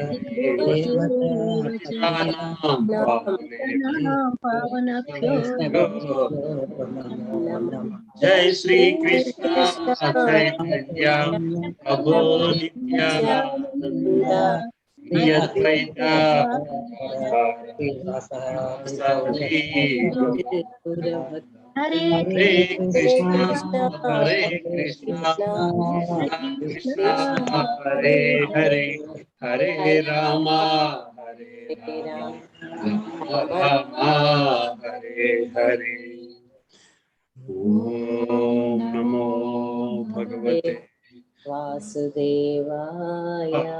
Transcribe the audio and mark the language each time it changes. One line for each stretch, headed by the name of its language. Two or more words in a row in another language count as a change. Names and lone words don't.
Sanskrit: జై శ్రీ కృష్ణ చైతన్య ప్రభు నిత్యానంద అద్వైత హరే కృష్ణ హరే కృష్ణ కృష్ణ హరే హరే హరే రామ హరే రామ హరే హరే. ఓం నమో భగవతే వాసుదేవాయ.